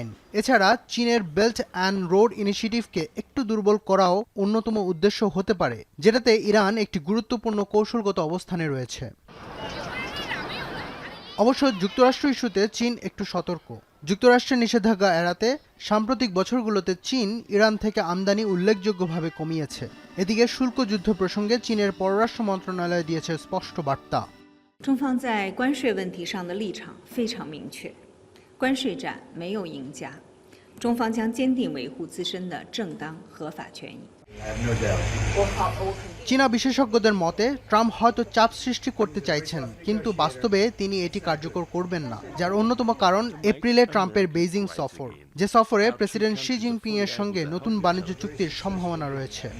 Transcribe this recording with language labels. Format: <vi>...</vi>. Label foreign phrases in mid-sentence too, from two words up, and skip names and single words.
<bn>এছাড়া চীনের বেল্ট অ্যান্ড রোড ইনিশিয়েটিভকে একটু দুর্বল করাও অন্যতম উদ্দেশ্য হতে পারে, যেটাতে ইরান একটি গুরুত্বপূর্ণ কৌশলগত অবস্থানে রয়েছে। অবশ্য যুক্তরাষ্ট্র ইস্যুতে চীন একটু সতর্ক। যুক্তরাষ্ট্রের নিষেধাজ্ঞা এড়াতে সাম্প্রতিক বছরগুলোতে চীন ইরান থেকে আমদানি উল্লেখযোগ্যভাবে কমিয়েছে। এদিকে শুল্ক যুদ্ধ প্রসঙ্গে চীনের পররাষ্ট্র মন্ত্রণালয় দিয়েছে স্পষ্ট বার্তা।</bn> <zh>中方在关税问题上的立场非常明确，关税战没有赢家，中方将坚定维护自身的正当合法权益。</zh> <bn>চীনা বিশেষজ্ঞদের মতে ট্রাম্প হয়তো চাপ সৃষ্টি করতে চাইছেন, কিন্তু বাস্তবে তিনি এটি কার্যকর করবেন না, যার অন্যতম কারণ এপ্রিলে ট্রাম্পের বেইজিং সফর, যে সফরে প্রেসিডেন্ট শি জিনপিং এর সঙ্গে নতুন বাণিজ্য চুক্তির সম্ভাবনা রয়েছে।</bn>